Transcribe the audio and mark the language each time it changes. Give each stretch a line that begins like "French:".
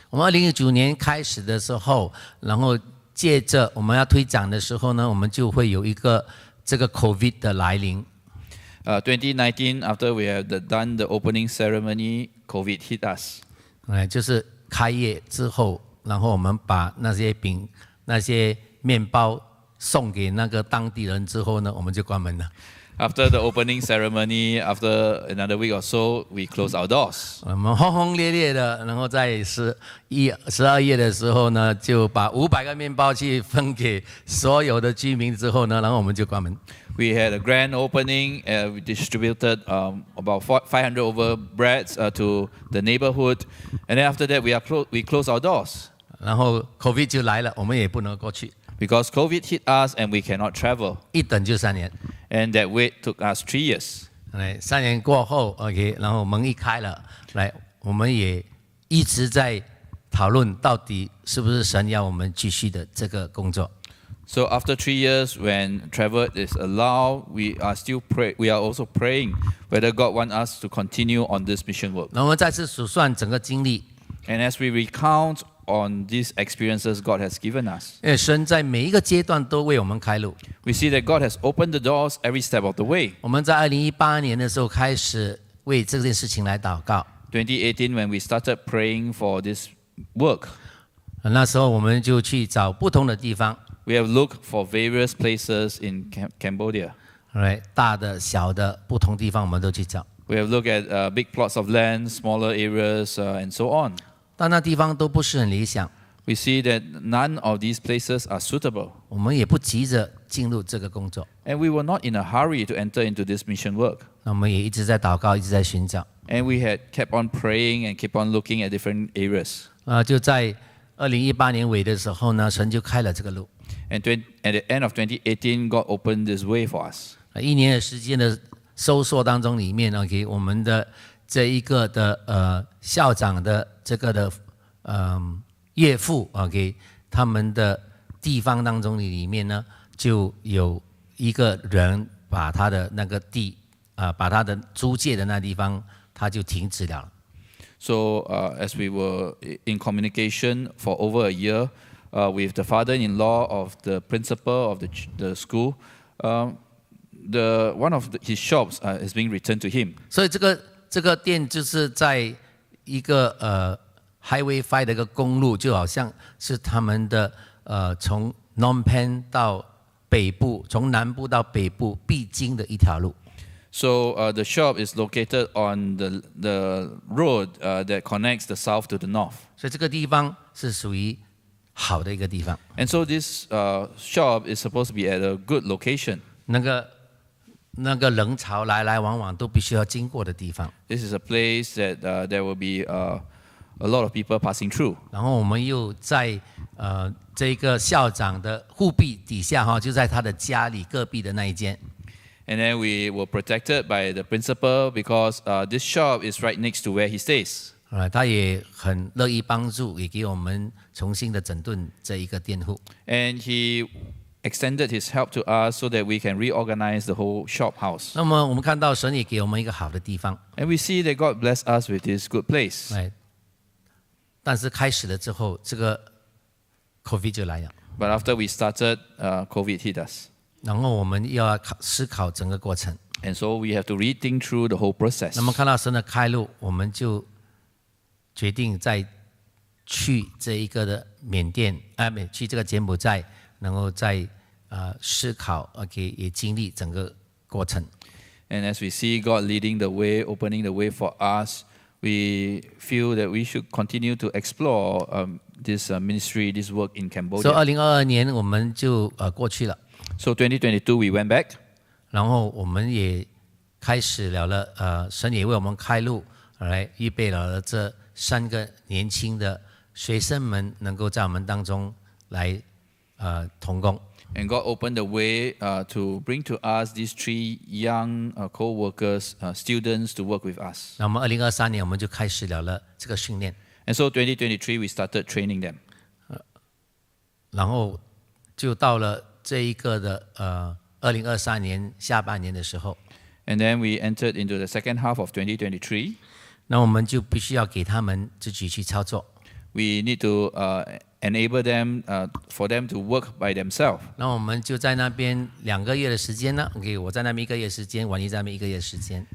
Chinese: 我们2019年开始的时候，然后借着我们要推展的时候呢，我们就会有一个这个 COVID 的来临。
English: 2019, after we have done the opening ceremony, COVID hit us.
Chinese: 就是开业之后，然后我们把那些饼、那些面包送给那个当地人之后呢，我们就关门了。
English: After the opening ceremony, after another week or so, we close our doors.
Chinese: 我们轰轰烈烈的，然后在12月的时候呢，就把500个面包去分给所有的居民之后呢，然后我们就关门。
English: We had a grand opening. We distributed about 500 over breads to the neighborhood, and then after that, we closed our doors.
Chinese: 然后 COVID 就来了，我们也不能过去。
English: Because COVID hit us and we cannot travel.
Chinese: 一等就3年。
English: And that wait took us 3 years.
Chinese: 3年过后 ，OK， 然后门一开了，我们也一直在讨论到底是不是神要我们继续的这个工作。
English: So after 3 years, when travel is allowed, we are also praying whether God wants us to continue on this mission work.
Chinese: 然后我们再次数算整个经历。
English: And as we recount on these experiences God has given us,
Chinese: 因为神在每一个阶段都为我们开路。
English: we see that God has opened the doors every step of the way.
Chinese: 我们在2018年的时候开始为这件事情来祷告。
English: 2018, when we started praying for this work,
Chinese: 那时候我们就去找不同的地方。
English: we have looked for various places in Cambodia.
Chinese: 大的、小的，不同地方我们都去找。
English: We have looked at big plots of land, smaller areas, and so on.
Chinese: 但那地方都不是很理想。
English: We see that none of these places are suitable.
Chinese: 我们也不急着进入这个工作。
English: And we were not in a hurry to enter into this mission work.
Chinese: 那我们也一直在祷告，一直在寻找。
English: And we had kept on praying and keep on looking at different areas.
Chinese: 就在2018年尾的时候呢，神就开了这个路。
English: And at the end of 2018, God opened this way for us.
Chinese: 1年的时间的搜索当中里面呢，给我们的这一个的校长的这个的岳父给他们的地方当中里面呢，就有一个人把他的那个地把他的租界的那地方，他就停止了。
English: So as we were in communication for over a year with the father-in-law of the principal of the school, one of his shops is being returned to him.
Chinese: 所以这个店就是在一个Highway 5的一个公路，就好像是他们的从 Phnom Penh 到北部，从南部到北部必经的一条路。
English: So the shop is located on the road that connects the south to the north.
Chinese: 所以这个地方是属于好的一个地方。
English: And so this shop is supposed to be at a good location.
Chinese: 那个人潮来来往往都必须要经过的地方。
English: This is a place that there will be a lot of people passing through.
Chinese: 然后我们又在这个校长的护庇底下就在他的家里隔壁的那一间。
English: And then we were protected by the principal because this shop is right next to where he stays.
Chinese: 他也很乐意帮助，也给我们重新的整顿这一个店铺。
English: And he extended his help to us so that we can reorganize the whole shop house.
Chinese: 那么我们看到神也给我们一个好的地方。
English: And we see that God blessed us with this good place.
Chinese: 但是开始了之后，这个 COVID 就来了。
English: But after we started, COVID hit us.
Chinese: 然后我们要思考整个过程。
English: And so we have to rethink through the whole process.
Chinese: 那么看到神的开路，我们就决定再去这一个的缅甸，去这个柬埔寨，能够再思考，也经历整个过程。
English: And as we see God leading the way, opening the way for us, we feel that we should continue to explore this ministry, this work in Cambodia.
Chinese: 所以2022年我们就过去了。
English: So 2022 we went back.
Chinese: 然后我们也开始了神也为我们开路，来预备了这3个年轻的学生们，能够在我们当中来同工。
English: And God opened the way to bring to us these 3 young co-workers, students to work with us.
Chinese: 那我们2023年我们就开始了这个训练。
English: And so 2023 we started training them.
Chinese: 然后就到了这一个的2023年下半年的时候。
English: And then we entered into the second half of 2023.
Chinese: 那我们就必须要给他们自己去操作。
English: We need to enable them for them to work by themselves.
Chinese: 那我们就在那边2个月的时间呢，我在那边1个月时间，婉仪在那边1个月时间。